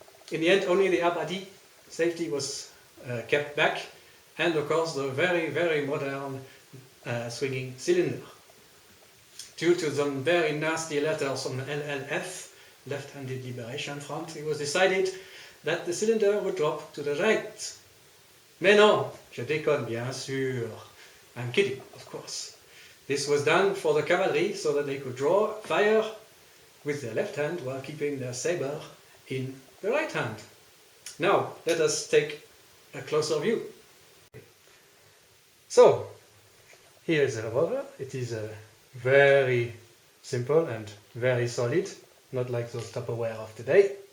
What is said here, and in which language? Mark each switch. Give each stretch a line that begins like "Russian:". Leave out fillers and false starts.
English: In the end, only the Abadi safety was kept back, and of course the very, very modern swinging cylinder. Due to some very nasty letters on the LLF, Left-Handed Liberation Front, it was decided that the cylinder would drop to the right.
French: Mais non, je déconne bien sûr.
English: I'm kidding, of course. This was done for the cavalry so that they could draw fire with their left hand while keeping their saber in the right hand. Now, let us take a closer view. So, here is the revolver. It is very simple and very solid, not like those Tupperware of today.